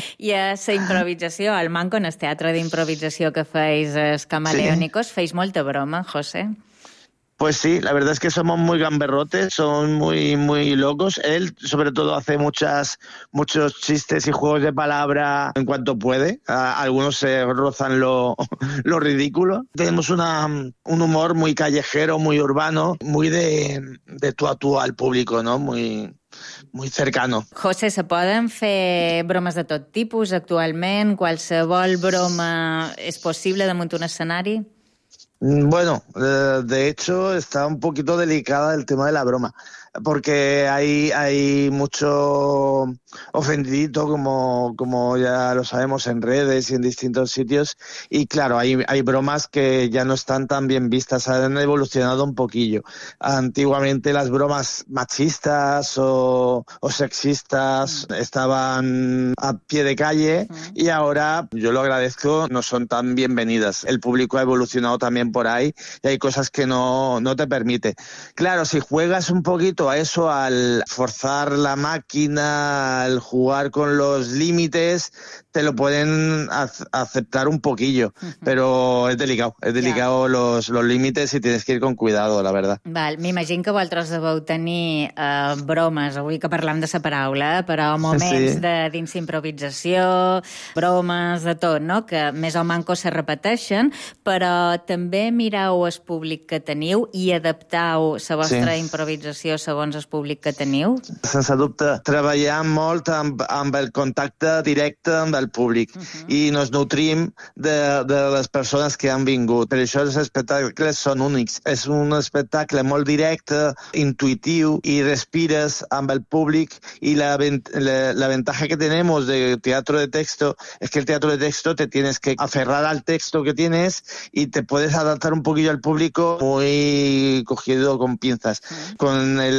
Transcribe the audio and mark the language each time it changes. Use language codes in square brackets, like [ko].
[ca] I a la improvisació, al Manco, en el teatre d'improvisació que feis els Camaleónicos, feis molta broma, José? [es] Pues sí, la verdad es que somos muy gamberrotes, son muy muy locos. Él sobre todo hace muchos chistes y juegos de palabra en cuanto puede. Algunos se rozan lo ridículo. Tenemos un humor muy callejero, muy urbano, muy de tú a tú al público, ¿no? Muy cercano. [ca] José, ¿se poden fer bromes de tot tipus actualment? ¿Qualsevol broma és possible damunt un escenari? [es] Bueno, de hecho está un poquito delicada el tema de la broma, porque hay mucho ofendidito, como ya lo sabemos, en redes y en distintos sitios, y claro, hay bromas que ya no están tan bien vistas, han evolucionado un poquillo. Antiguamente las bromas machistas o sexistas estaban a pie de calle, y ahora, yo lo agradezco, no son tan bienvenidas. El público ha evolucionado también por ahí y hay cosas que no te permite. Claro, si juegas un poquito a eso, al forzar la máquina, al jugar con los límites, te lo pueden aceptar un poquillo, pero es delicado yeah. los límites y tienes que ir con cuidado, la verdad. [ca] Val, m'imagino que vosaltres deveu tenir bromes, avui que parlem de la paraula, però moments de dins improvisació, bromes, de tot, no? Que més o manco se repeteixen, però també mireu el públic que teniu i adaptau la vostra improvisació segons el públic que teniu? Sense dubte, treballem molt amb el contacte directe amb el públic i ens nutrim de les persones que han vingut. Per això els espectacles són únics. És un espectacle molt directe, intuitiu, i respires amb el públic, i la ventaja que tenim del teatre de texto és que el teatre de texto te tienes que aferrar al texto que tienes i te puedes adaptar un poquillo al público muy cogido con pinzas. Con el